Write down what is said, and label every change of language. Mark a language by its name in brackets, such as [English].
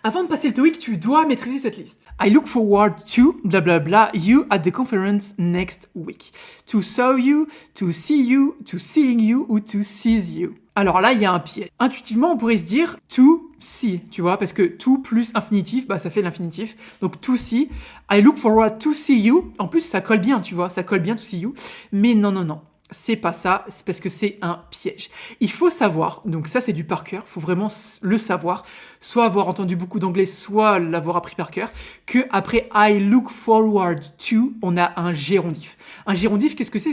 [French] Avant de passer le TOEIC, tu dois maîtriser cette liste. [English] I look forward to blablabla you at the conference next week. To saw you, to see you, to seeing you ou to seize you. [French] Alors là, il y a un piège. Intuitivement, on pourrait se dire [English] to see, [French] tu vois, parce que to plus infinitif, bah ça fait l'infinitif. [English] Donc to see, I look forward to see you. [French] En plus, ça colle bien, tu vois, ça colle bien [English] to see you. [French] Mais non, non, non. C'est pas ça, c'est parce que c'est un piège. Il faut savoir, donc ça c'est du par cœur, il faut vraiment le savoir, soit avoir entendu beaucoup d'anglais, soit l'avoir appris par cœur, que après [English] I look forward to, [French] on a un gérondif. Un gérondif, qu'est-ce que c'est?